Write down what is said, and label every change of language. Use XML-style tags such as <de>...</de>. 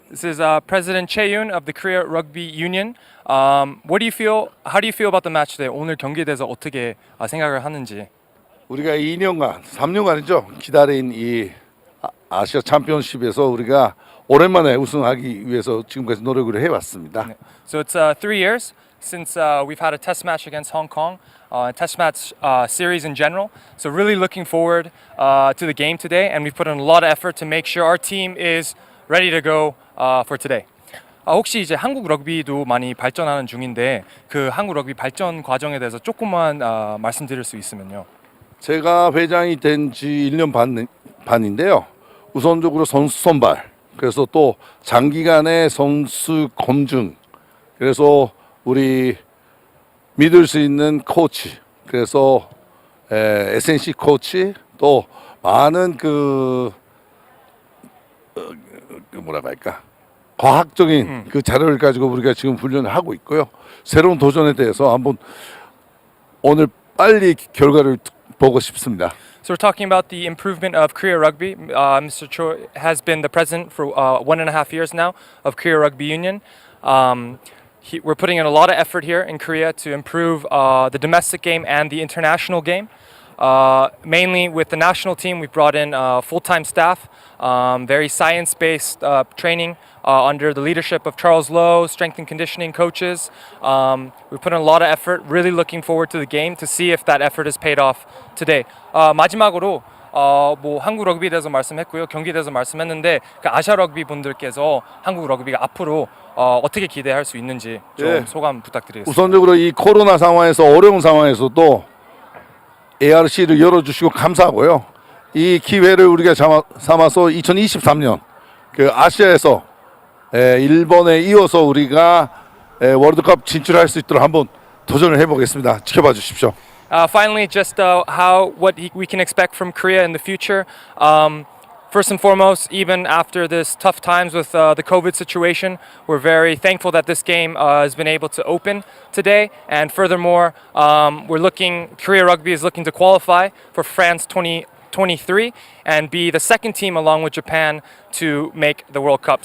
<en>This is President Chae-yoon of the Korea Rugby Union. What do you feel? How do you feel about the match today?</en> <ko>오늘 경기에 대해서 어떻게 생각을 하는지? 우리가 2년간, 3년간이죠. 기다린 이 아시아 챔피언십에서 우리가 오랜만에 우승하기 위해서 지금까지 노력을 해왔습니다.</ko> <en>So it's 3 years since we've had a test match against Hong Kong, test match series in general. So really looking forward to the game today, and we've put in a lot of effort to make sure our team is ready to go for today.</en> <ko>혹시 이제 한국 럭비도 많이 발전하는 중인데 그 한국 럭비 발전 과정에 대해서 조금만 말씀드릴 수 있으면요. 제가 회장이 된 지 1년 반인데요. 우선적으로 선수 선발, 그래서 또 장기간의 선수 검증, 그래서 우리 믿을 수 있는 코치, 그래서 SNC 코치, 또 많은 뭐라고 할까, 과학적인 그 자료를 가지고 우리가 지금 훈련을 하고 있고요. 새로운 도전에 대해서 한번 오늘 빨리 결과를 보고 싶습니다.</ko> <en>So we're talking about the improvement of Korea Rugby. Mr. Cho has been the president for 1.5 years now of Korea Rugby Union. We're putting in a lot of effort here in Korea to improve the domestic game and the international game. Mainly with the national team, we've brought in full-time staff, very science-based training under the leadership of Charles Lowe, strength and conditioning coaches. We've put in a lot of effort, really looking forward to the game to see if that effort has paid off today.</en> <ko>마지막으로 뭐 한국 럭비에 대해서 말씀했고요, 경기에 대해서 말씀했는데 그 아시아 럭비 분들께서 한국 럭비가 앞으로 어떻게 기대할 수 있는지 좀 소감 부탁드리겠습니다. 우선적으로 이 코로나 상황에서 어려운 상황에서도 ARC를 열어주시고 감사하고요. 이 기회를 우리가 삼아서 2023년 그 아시아에서 일본에 이어서 우리가 월드컵 진출할 수 있도록 한번 도전을 해보겠습니다. 지켜봐 주십시오.</ko> <en>Finally, just what we can expect from Korea in the future. First and foremost, even after this tough times with the COVID situation, we're very thankful that this game has been able to open today. And furthermore, Korea Rugby is looking to qualify for France 2023 and be the second team along with Japan to make the World Cup.</en>